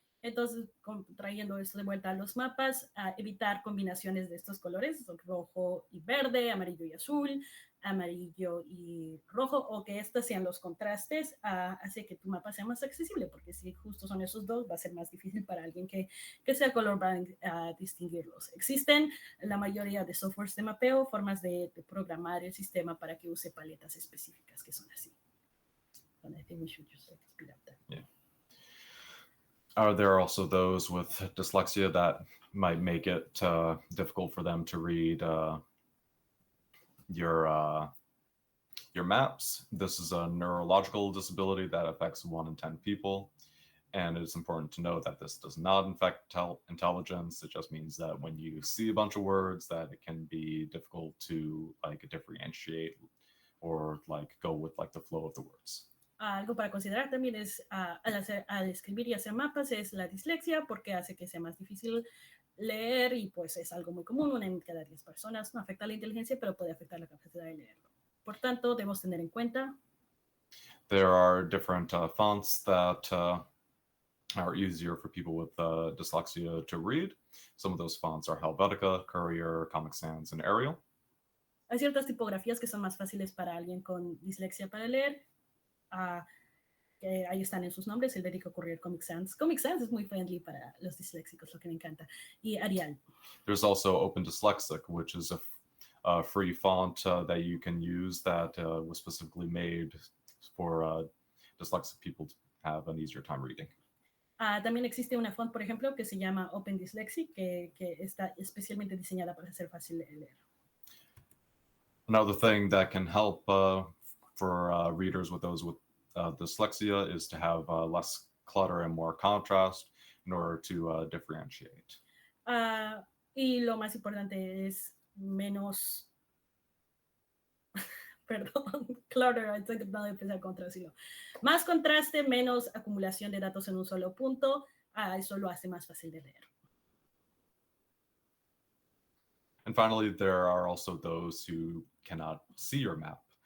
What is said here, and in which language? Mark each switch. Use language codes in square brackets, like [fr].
[es] Entonces, trayendo esto de vuelta a los mapas, evitar combinaciones de estos colores, rojo y verde, amarillo y azul, amarillo y rojo, o que estos sean los contrastes, hace que tu mapa sea más accesible, porque si justo son esos dos, va a ser más difícil para alguien que sea colorblind distinguirlos. Existen la mayoría de softwares de mapeo, formas de programar el sistema para que use paletas específicas que son así. [en] And I think we should just speed up that. Yeah. There are also those with dyslexia that might make it difficult for them to read your maps. This is a neurological disability that affects 1 in 10 people. And it's important to know that this does not affect intelligence. It just means that when you see a bunch of words, that it can be difficult to differentiate or go with the flow of the words. [es] Algo para considerar también es al escribir y hacer mapas es la dislexia, porque hace que sea más difícil leer y pues es algo muy común, 1 en cada 10 personas. No afecta la inteligencia, pero puede afectar la capacidad de leerlo. Por tanto, debemos tener en cuenta. [en] There are different fonts that are easier for people with dyslexia to read. Some of those fonts are Helvetica, Courier, Comic Sans, and Arial. [es] Hay ciertas tipografías que son más fáciles para alguien con dislexia para leer. Que ahí están en sus nombres, Helvetica, Courier, Comic Sans. Comic Sans es muy friendly para los disléxicos, lo que me encanta. Y Arial. [en] There's also Open Dyslexic, which is a free font that you can use that was specifically made for dyslexic people to have an easier time reading. [es] También existe una font, por ejemplo, que se llama Open Dyslexic, que está especialmente diseñada para ser fácil de leer. [en] Another thing that can help for readers with those with dyslexia is to have less clutter and more contrast in order to differentiate. [es] Y lo más importante es menos, perdón, clutter, estoy tratando de empezar con traducirlo. Más contraste, menos acumulación de datos en un solo punto, eso lo hace más fácil de leer. [en] And finally, there are also those who cannot see your map.